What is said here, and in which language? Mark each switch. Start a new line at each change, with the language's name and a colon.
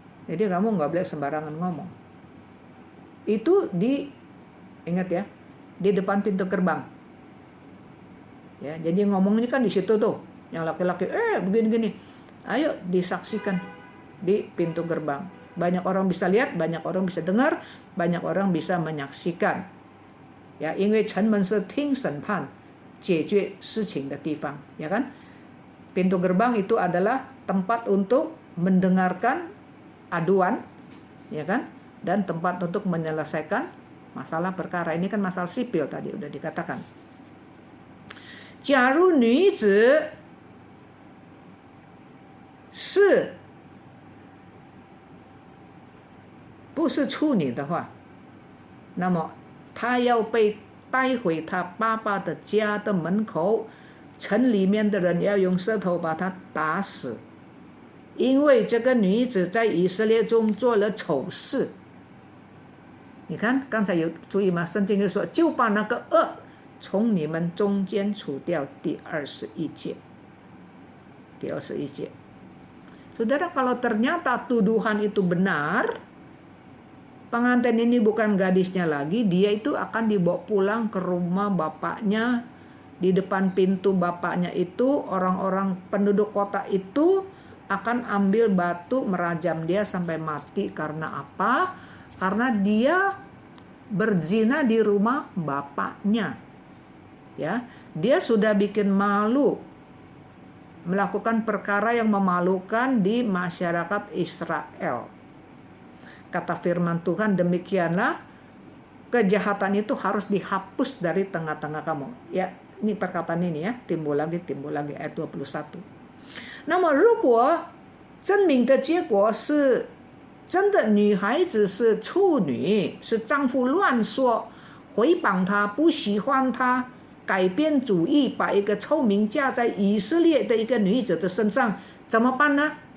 Indonesian: Jadi kamu nggak boleh sembarangan ngomong. Itu ingat ya, di depan pintu gerbang. Ya, jadi ngomongnya kan di situ tuh, yang laki-laki begini-gini. Ayo disaksikan di pintu gerbang. Banyak orang bisa lihat, banyak orang bisa dengar, banyak orang bisa menyaksikan.
Chinese: Ya, 因为城门是听审判、解决事情的地方，
Indonesian: ya kan? Pintu gerbang itu adalah tempat untuk mendengarkan aduan, ya kan? Dan tempat untuk menyelesaikan masalah perkara. Ini kan masalah sipil tadi udah dikatakan.
Chinese: 假如女子不是处女的话，那么她要被带回她爸爸的家的门口，城里面的人要用石头把她打死，因为这个女子在以色列中做了丑事。你看刚才有注意吗？圣经就说就把那个恶从你们中间除掉。第21节。
Indonesian: Saudara, kalau ternyata tuduhan itu benar, pengantin ini bukan gadisnya lagi, dia itu akan dibawa pulang ke rumah bapaknya. Di depan pintu bapaknya itu, orang-orang penduduk kota itu akan ambil batu merajam dia sampai mati. Karena apa? Karena dia berzina di rumah bapaknya. Ya, dia sudah bikin malu, melakukan perkara yang memalukan di masyarakat Israel. Kata firman Tuhan, demikianlah kejahatan itu harus dihapus dari tengah-tengah kamu. Ya, ini perkataan ini ya, timbul lagi ayat 21.
Chinese: 那么如果证明的结果是真的女孩子是处女，是丈夫乱说，回谤她，不喜欢她，改变主意，把一个臭名架在以色列的一个女子的身上，怎么办呢？